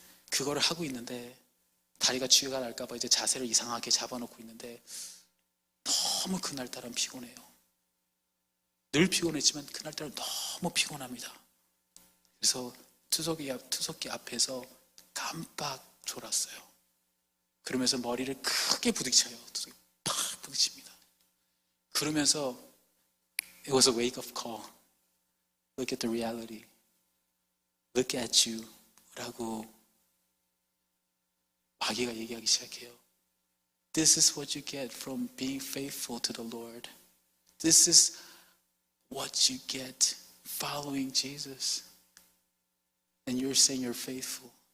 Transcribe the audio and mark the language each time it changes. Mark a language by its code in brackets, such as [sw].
[ko] 그거를 하고 있는데 다리가 쥐가 날까봐 이제 자세를 이상하게 잡아놓고 있는데 너무 그날따라 피곤해요. 늘 피곤했지만 그날따라 너무 피곤합니다. 그래서 투석기 앞에서 깜빡 졸았어요. 그러면서 머리를 크게 부딪혀요. 투석이 팍 부딪힙니다. 그러면서 [en] it was a wake-up call. Look at the reality. Look at you. [ko] 라고 마귀가 얘기하기 시작해요. [en] This is what you get from being faithful to the Lord. This is what you get following Jesus. And you're saying you're faithful.